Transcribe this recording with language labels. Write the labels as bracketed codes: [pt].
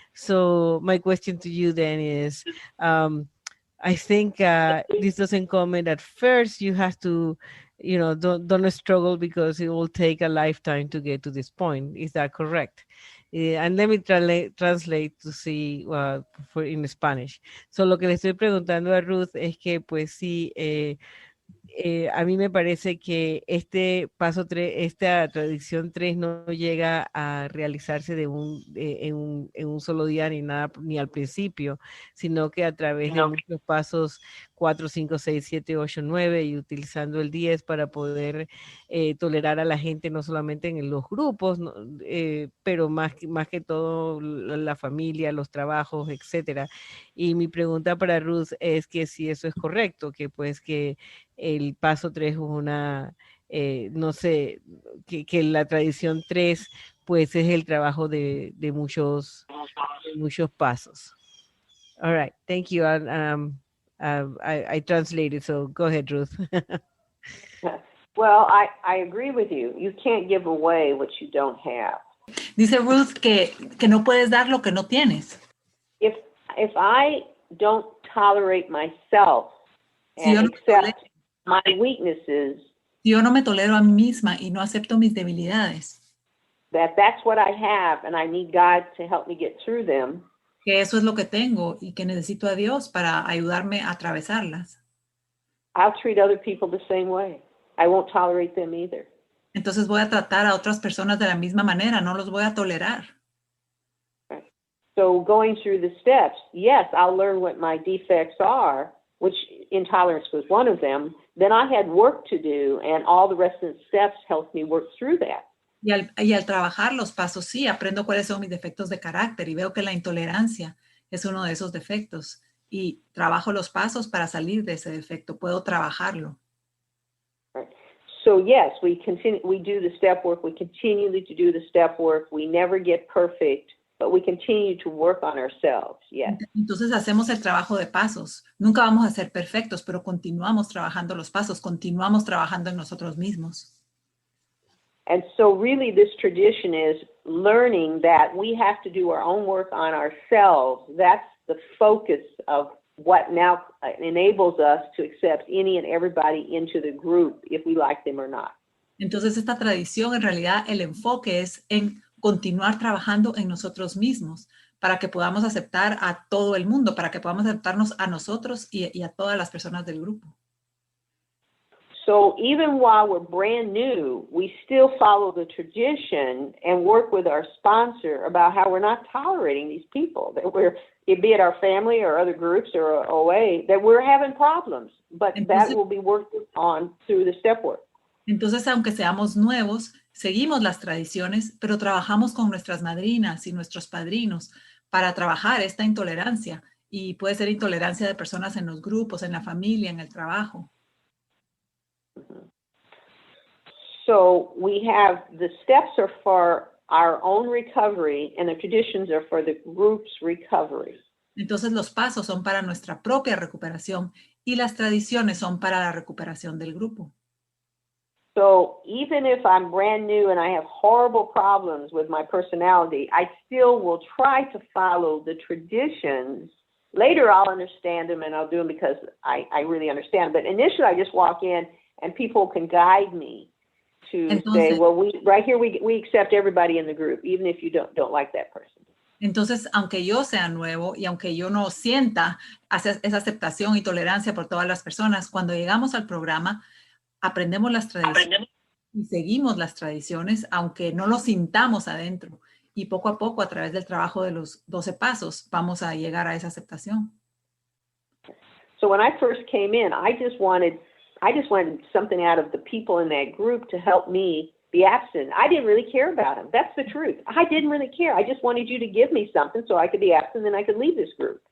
[en] So my question to you then is, I think this doesn't come in at first. You have to, don't struggle because it will take a lifetime to get to this point. Is that correct? And let me translate to see for in Spanish. [es] So lo que le estoy preguntando a Ruth es que pues sí, a mí me parece que este paso 3, esta tradición 3 no llega a realizarse en un solo día ni nada, ni al principio, sino que a través de muchos pasos 4, 5, 6, 7, 8, 9 y utilizando el 10 para poder tolerar a la gente no solamente en los grupos, pero más que todo la familia, los trabajos, etcétera. Y mi pregunta para Ruth es que si eso es correcto, que pues que el paso 3 es una, no sé, que la tradición 3 pues es el trabajo de muchos pasos. [en] All right, thank you. I translated, so go ahead, Ruth. Well, I agree with you. You can't give away what you don't have. [es] Dice Ruth que no puedes dar lo que no tienes. [en] If I don't tolerate myself and accept my weaknesses, [es] si yo no me tolero a mí misma y no acepto mis debilidades, [en] that's what I have and I need God to help me get through them, [es] que eso es lo que tengo y que necesito a Dios para ayudarme a atravesarlas, [en] I'll treat other people the same way. I won't tolerate them either. [es] Entonces voy a tratar a otras personas de la misma manera, no los voy a tolerar. [en] Right. So going through the steps, yes, I'll learn what my defects are, which intolerance was one of them. Then I had work to do, and all the rest of the steps helped me work through that. [es] Y al trabajar los pasos, sí, aprendo cuáles son mis defectos de carácter y veo que la intolerancia es uno de esos defectos. Y trabajo los pasos para salir de ese defecto, puedo trabajarlo. [en] Right. So yes, we do the step work, we continue to do the step work, we never get perfect, but we continue to work on ourselves, yes. [es] Entonces hacemos el trabajo de pasos. Nunca vamos a ser perfectos, pero continuamos trabajando los pasos, continuamos trabajando en nosotros mismos. [en] And so really this tradition is learning that we have to do our own work on ourselves. That's the focus of what now enables us to accept any and everybody into the group, if we like them or not. [es] Entonces esta tradición, en realidad, el enfoque es en continuar trabajando en nosotros mismos para que podamos aceptar a todo el mundo, para que podamos aceptarnos a nosotros y a todas las personas del grupo. [en] So even while we're brand new, we still follow the tradition and work with our sponsor about how we're not tolerating these people, that we're, be it our family or other groups or OA, that we're having problems, but that will be worked on through the step work. [es] Entonces, aunque seamos nuevos, seguimos las tradiciones, pero trabajamos con nuestras madrinas y nuestros padrinos para trabajar esta intolerancia. Y puede ser intolerancia de personas en los grupos, en la familia, en el trabajo. [en] So we have, the steps are for our own recovery and the traditions are for the group's recovery. [es] Entonces los pasos son para nuestra propia recuperación y las tradiciones son para la recuperación del grupo. [en] So even if I'm brand new and I have horrible problems with my personality, I still will try to follow the traditions. Later I'll understand them and I'll do them because I really understand. But initially I just walk in and people can guide me to say, well, we accept everybody in the group, even if you don't like that person. [es] Entonces, aunque yo sea nuevo y aunque yo no sienta esa aceptación y tolerancia por todas las personas, cuando llegamos al programa, aprendemos las tradiciones y seguimos las tradiciones, aunque no lo sintamos adentro. Y poco a poco, a través del trabajo de los 12 pasos, vamos a llegar a esa aceptación. [en] So when I first came in, I just wanted something out of the people in that group to help me be abstinent. I didn't really care about them. That's the truth. I didn't really care. I just wanted you to give me something so I could be abstinent and I could leave this group.